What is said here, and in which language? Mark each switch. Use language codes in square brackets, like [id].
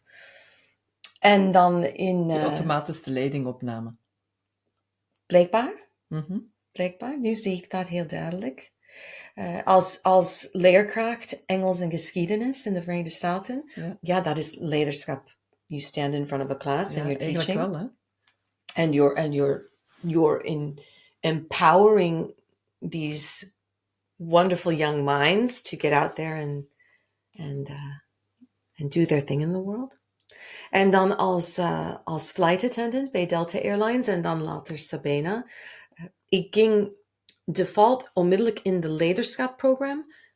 [nl] Of... En dan die automatische leidingopname. Blijkbaar. Blijkbaar, nu zie ik dat heel duidelijk. Als leerkracht Engels en geschiedenis in de Verenigde Staten, dat is leiderschap. [en] You stand in front of a class and you're teaching. [nl] Wel, hè? [en] And you're empowering these wonderful young minds to get out there and do their thing in the world. [nl] En dan als flight attendant bij Delta Airlines en dan later Sabena. Ik ging default onmiddellijk in de leiderschapprogramma.